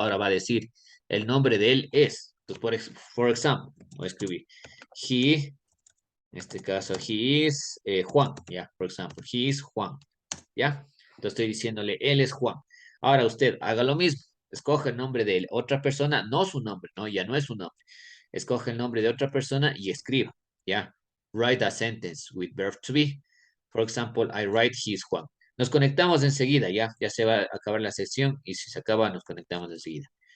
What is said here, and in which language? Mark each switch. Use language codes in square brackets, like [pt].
[es] Ahora va a decir, el nombre de él es. Entonces, por ejemplo, voy a escribir, he, en este caso, [en] he is Juan, [es] ¿ya? Por ejemplo, [en] he is Juan, [es] ¿ya? Entonces estoy diciéndole, él es Juan. Ahora usted haga lo mismo. Escoge el nombre de otra persona, no su nombre, no, ya no es su nombre. Escoge el nombre de otra persona y escriba, ¿ya? [en] Write a sentence with verb to be. For example, I write he is Juan. [es] Nos conectamos enseguida, ¿ya? Ya se va a acabar la sesión y si se acaba, nos conectamos enseguida.